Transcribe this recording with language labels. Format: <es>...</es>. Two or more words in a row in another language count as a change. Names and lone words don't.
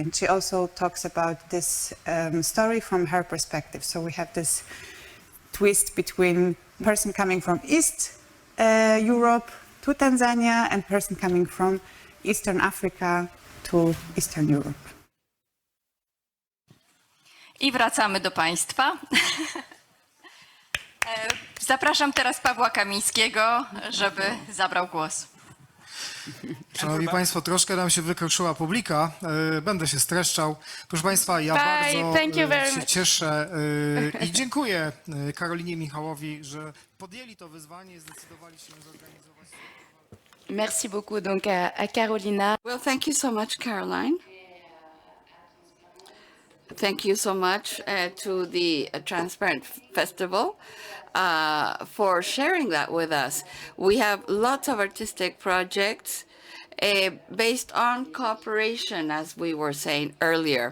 <en>And she also talks about this story from her perspective. So we have this twist between person coming from East Europe to Tanzania and person coming from Eastern Africa to Eastern Europe.</en> <pl>I wracamy do Państwa. Zapraszam teraz Pawła Kamińskiego, żeby zabrał głos. Szanowni Państwo, troszkę nam się wykruszyła publika, będę się streszczał. Proszę Państwa, ja bardzo się cieszę i dziękuję Karolinie Michałowi, że podjęli to wyzwanie i zdecydowali się zorganizować.</pl> <fr>Merci beaucoup donc à Carolina.</fr> <en>Well, thank you so much, Caroline. Thank you so much to the Transparent Festival for sharing that with us. We have lots of artistic projects based on cooperation, as we were saying earlier.</en>